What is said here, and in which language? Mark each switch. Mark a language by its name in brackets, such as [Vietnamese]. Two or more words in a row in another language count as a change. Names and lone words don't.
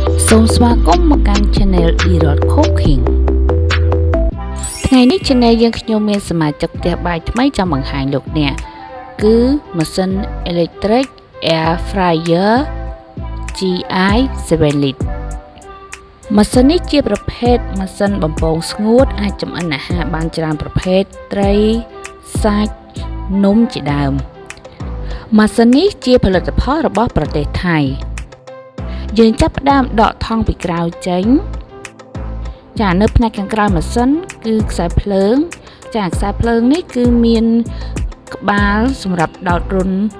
[Khmer] សូមស្វាគមន៍មកកាន់ channel Dyroth Cooking ថ្ងៃនេះ channel យើងខ្ញុំមានសមាជិកផ្ទះបាយថ្មីចង់បង្ហាញលោកអ្នកគឺ ម៉ាស៊ីន [English] electric air fryer [Khmer] GI 7 lít ម៉ាស៊ីននេះជាប្រភេទម៉ាស៊ីនបំពង ស្ងួតអាចចម្អិនអាហារបានច្រើនប្រភេទត្រីសាច់នំជាដើមម៉ាស៊ីននេះជាផលិតផលរបស់ប្រទេសថៃយើងចាប់ផ្ដើមដកថង់ពីក្រៅចេញចានៅផ្នែកខាងក្រៅម៉ាស៊ីនគឺខ្សែភ្លើងចាខ្សែភ្លើងនេះគឺមានក្បាលសម្រាប់ដោតរុន